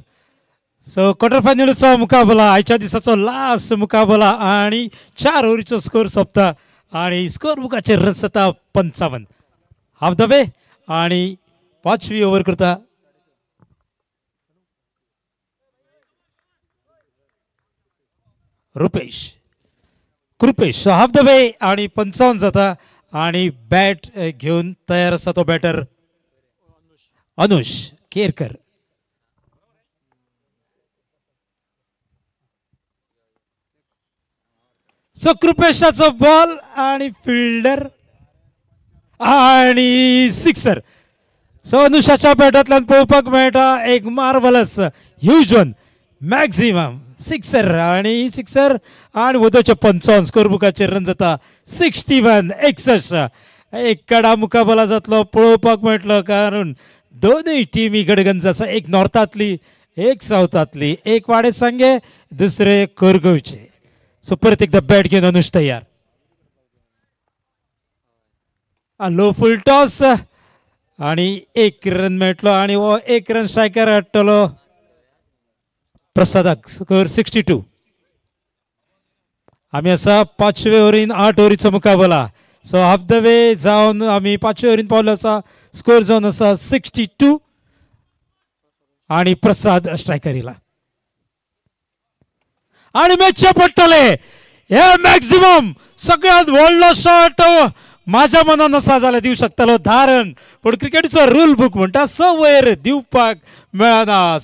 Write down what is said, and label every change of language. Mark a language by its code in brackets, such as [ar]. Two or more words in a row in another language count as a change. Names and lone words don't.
[kok] सो क्वार्टर फायनलचा मुकाबला, आजच्या दिसाचो लास्ट मुकाबला आणि 4 ओव्हरीचो स्कोर सोंपता आणि स्कोर बुकाचे रन्स जाता 55 [en] half the way [kok] आणि 5वी ओव्हर करता रुपेश कृपेश [en] half the way [kok] आणि 55 जाता आणि बॅट घेऊन तयार असा तो बॅटर अनुष केरकर। सो कृपेशाचा बॉल आणि फिल्डर आणि सिक्सर। सो अनुषाच्या बॅटांतल्यान पळोवपाक मेळटा एक [en] marvellous huge one maximum sixer [kok] आणि सिक्सर आणि वदोचे 55 स्कोर बुकाचेर रन जाता 61 61। एक कडा मुकाबला जातलो पळोवपाक मेळटलो कारण दोनूय टीमी गडगंज आसा, एक नॉर्थातली एक साऊथातली, एक वाडे सांगे दुसरे कोरगांवचे। सो परत एकदा बॅट घेऊन अनुष तयार। [en] low full toss [kok] आणि 1 रन मेळटलो आणि हो 1 रन स्ट्रायकर हाडटलो प्रसादाक। स्कोर 62। आम्ही असा 5व्या ओव्हरीन 8 ओव्हरीचो मुकाबला। सो [en] half the way [kok] जावन आम्ही 5व्या ओव्हरीन पावलो आसा, स्कोर जावन आसा 62 आणि प्रसाद स्ट्रायकर येयला आणि मॅचचे पडटले हे मॅक्झिमम सगळ्यात व्हडलो शॉट माझ्या मनान आसा जाल्यार दिवं शकतालो 10 रन, पण क्रिकेटीचो [en] rule book [kok] म्हणटा स वयर दिवपाक मेळना।